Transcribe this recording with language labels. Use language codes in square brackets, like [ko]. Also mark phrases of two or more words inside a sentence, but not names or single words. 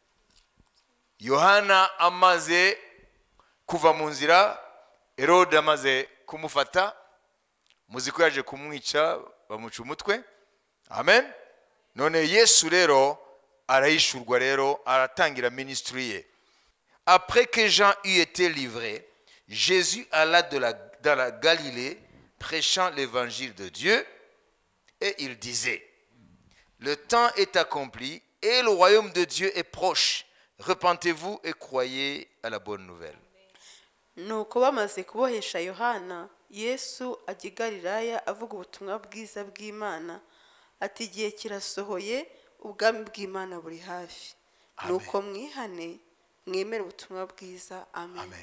[rw] Yohana amaze kuva mu nzira, Herode amaze kumufata, muziko yaje kumwica bamuca umutwe. Amen. None Yesu rero arayishurwa rero aratangira ministry ye. [fr] Après que Jean eut été livré, Jésus alla dans la Galilée prêchant l'évangile de Dieu et il disait: le temps est accompli et le royaume de Dieu est proche. Repentez-vous et croyez à la bonne nouvelle. [rw] Nuko bamaze kubohesha Yohana, Yesu ajya i Galilaya avuga ubutumwa bwiza bw'Imana ati igihe kirasohoye ubwami bw'Imana buri hafi. Nuko mwihane mwemere ubutumwa bwiza. Amen.